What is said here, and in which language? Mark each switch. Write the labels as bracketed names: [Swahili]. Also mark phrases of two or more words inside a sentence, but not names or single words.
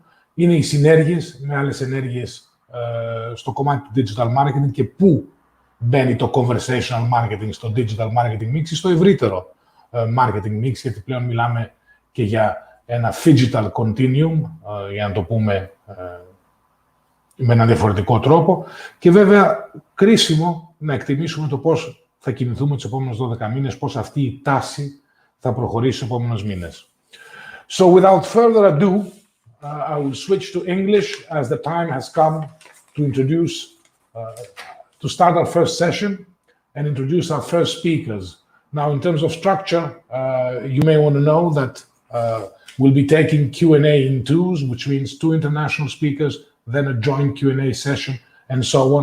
[Greek] Είναι οι συνέργειες με άλλες ενέργειες στο κομμάτι του [English] digital marketing [Greek] και πού μπαίνει το [English] conversational marketing [Greek] στο [English] digital marketing mix [Greek] ή στο ευρύτερο [English] marketing mix, [Greek] γιατί πλέον μιλάμε και για ένα [English] digital continuum, [Greek] για να το πούμε με έναν διαφορετικό τρόπο, και βέβαια κρίσιμο να εκτιμήσουμε το πώς θα κινηθούμε τους επόμενους 12 μήνες, πώς αυτή η τάση θα προχωρήσει στους επόμενους μήνες. [English] So without further ado, I will switch to English as the time has come to introduce, to start our first session and introduce our first speakers. Now, in terms of structure, you may want to know that we'll be taking Q&A in twos, which means 2 international speakers, then a joint Q&A session, and so on.